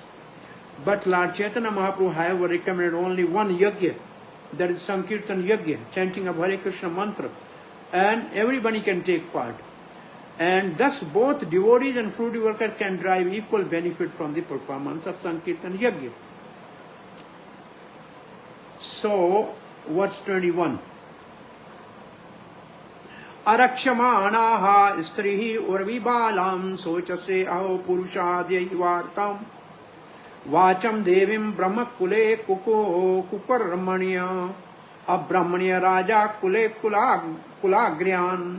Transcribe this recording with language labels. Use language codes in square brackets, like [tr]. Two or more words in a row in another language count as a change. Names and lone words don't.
[en] But Lord Chaitanya Mahaprabhu, however, recommended only one yajna, that is Sankirtan yajna, chanting of Hare Krishna mantra, and everybody can take part. And thus both devotees and fruitive workers can derive equal benefit from the performance of Sankirtan yajna. So, verse 21. [sa] अरक्षमाणाः स्त्रियः उर्विबालान् शोचसे अहो पुरुषाद्यैरिवार्तान् वाचं देवीं ब्रह्मकुले कुकर्मण्य अब्रह्मण्ये राज कुले कुलाग्र्यान्.